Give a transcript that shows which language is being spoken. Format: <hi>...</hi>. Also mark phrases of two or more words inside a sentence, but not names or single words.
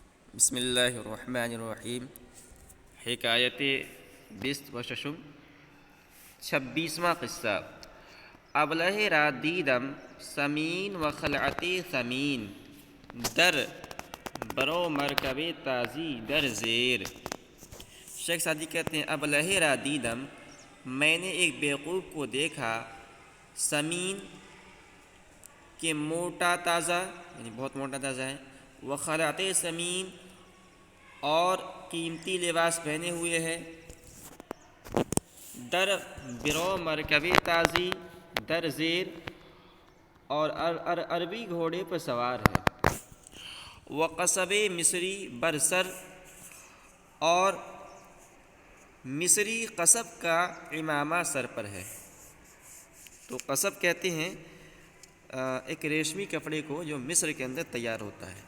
<ar>بسم اللہ الرحمن الرحیم۔</ar> <fa>حکایت بیست و ششم،</fa> <ur>26واں قصہ۔</ur> <fa>ابلہ را دیدم سمین و خلعتی ثمین، در برو مرکب تازی در زیر۔</fa> <ur>شیخ سعدی کہتے ہیں</ur> <fa>ابلہ را دیدم،</fa> <ur>میں نے ایک بیوقوف کو دیکھا، سمین کہ موٹا تازہ، یعنی بہت موٹا تازہ ہے، وہ خلعت ثمین اور قیمتی لباس پہنے ہوئے ہے،</ur> <fa>در برو مرکب تازی در زیر،</fa> <ur>اور عربی گھوڑے پر سوار ہے، وہ</ur> <fa>قصب مصری برسر،</fa> <ur>اور مصری قصب کا عمامہ سر پر ہے۔ تو قصب کہتے ہیں ایک ریشمی کپڑے کو جو مصر کے اندر تیار ہوتا ہے۔</ur>